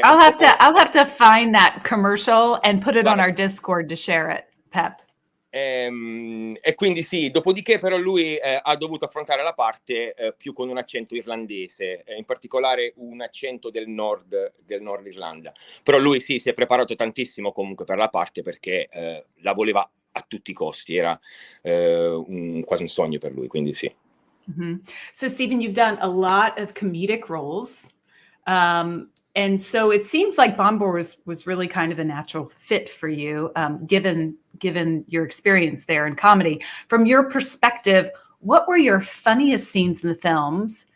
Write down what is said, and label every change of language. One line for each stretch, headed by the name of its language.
English: I'll have to find that commercial and put it on our Discord to share it, Pep.
Italian: E quindi sì, dopodiché però lui ha dovuto affrontare la parte più con un accento irlandese, in particolare un accento del nord Irlanda. Però lui sì, si è preparato tantissimo comunque per la parte, perché la voleva a tutti i costi, era quasi un sogno per lui, quindi sì. Mm-hmm.
English: So Stephen, you've done a lot of comedic roles. And so it seems like Bombur was really kind of a natural fit for you, given your experience there in comedy. From your perspective, what were your funniest scenes in the films?